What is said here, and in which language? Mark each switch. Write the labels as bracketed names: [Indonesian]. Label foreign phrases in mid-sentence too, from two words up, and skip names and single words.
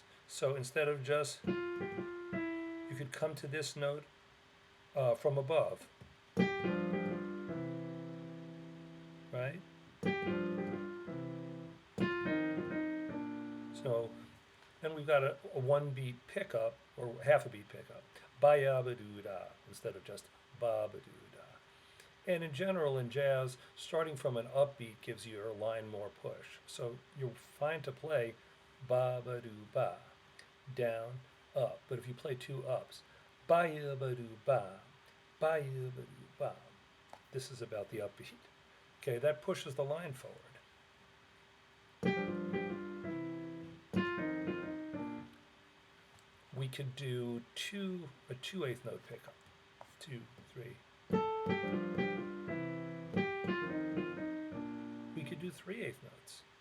[English] So instead of just, you could come to this note from above, right? So then we've got a 1-beat pickup, or half a beat pickup, ba-ya-ba-doo-da, instead of just ba-ba-doo-da. And in general, in jazz, starting from an upbeat gives your line more push. So you're fine to play ba-ba-doo-ba, down, up. But if you play 2 ups, ba-ya-ba-doo-ba, ba-ya-ba-doo-ba, this is about the upbeat. Okay, that pushes the line forward. We could do a 2/8 note pickup. 2, 3. We could do 3/8 notes.